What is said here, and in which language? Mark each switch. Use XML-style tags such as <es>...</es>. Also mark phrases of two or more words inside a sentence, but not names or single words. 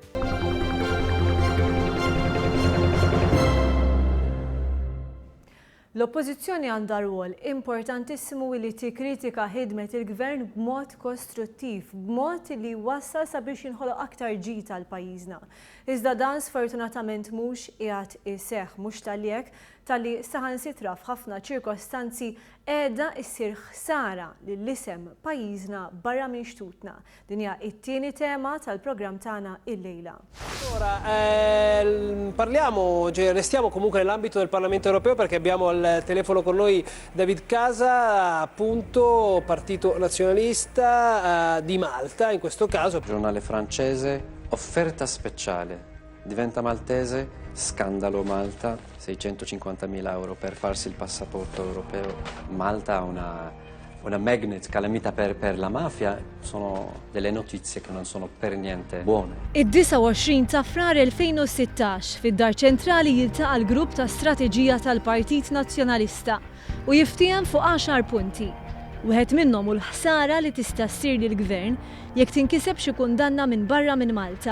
<mt>L-oppożizzjoni għandha rwol importantissimu li tikkritika ħidmet il-gvern b'mod kostruttiv, b'mod li wassal sabiex jinħoloq aktar ġid tal-pajjiżna. Iżda dan sfortunatament mhux qiegħed iseħħ mhux tal-jekk talli saħansitra f'ħafna ċirkostanzi qiegħda ssir ħsara lill-isem pajjiżna barra minn xtutna. Din hija t-tieni tema tal-programm tagħna illejla.</mt> <it>Ora, restiamo comunque nell'ambito del Parlamento Europeo perché abbiamo al telefono con noi David Casa, appunto Partito Nazionalista di Malta, in questo caso. Giornale francese, offerta speciale, diventa maltese, scandalo Malta, 650.000 euro per farsi il passaporto europeo. Malta ha una magnet calamita per la mafia, sono delle notizie che non sono per niente buone.</it> <mt>Id-29 ta' frar 2016 fid-Dar Ċentrali jiltaqa' l-grupp ta' strateġija tal-Partit Nazzjonalista u jiftiem fuq 10 punti. Wieħed minnhom hu l-ħsara li tista' ssir lill-Gvern jekk tinkiseb xi kundanna minn barra minn Malta.</mt>